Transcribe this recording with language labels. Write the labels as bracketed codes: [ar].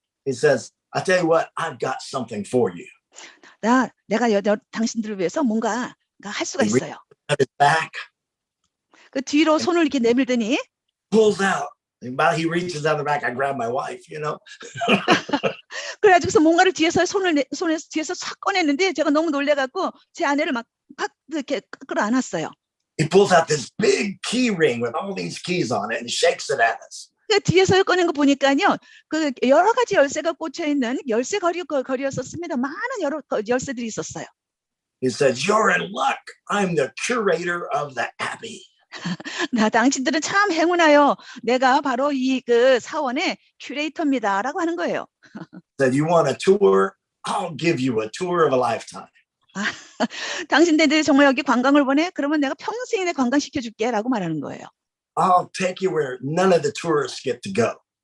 [en] He says, I tell you what, I've got something for you. [ko] 내가 당신들을 위해서 뭔가 할 수가 있어요. [en] At his back, [ko] 그 뒤로 손을 이렇게 내밀더니 [en] pulls out. While he reaches down the back, I grab my wife, you know. [ko] 그래가지고서 뭔가를 뒤에서 손에서 뒤에서 싹 꺼냈는데 제가 너무 놀래갖고 제 아내를 막 확 이렇게 끌어안았어요. [en] He pulls out this big key ring with all these keys on it and shakes it at us. [ko] 그 뒤에서 꺼낸 거 보니까요, 그 여러 가지 열쇠가 꽂혀 있는 열쇠 거리였었습니다. 많은 여러 열쇠들이 있었어요. [en] He says, "You're in luck. I'm the curator of the abbey." [ko] 당신들은 참 행운하여 내가 바로 이 그 사원의 큐레이터입니다라고 하는 거예요. [en] Said, "You want a tour? I'll give you a tour of a lifetime." [ko] 당신들이 정말 여기 관광을 원해? 그러면 내가 평생에 내 관광시켜줄게라고 말하는 거예요. [en] I'll take you where none of the tourists get to go.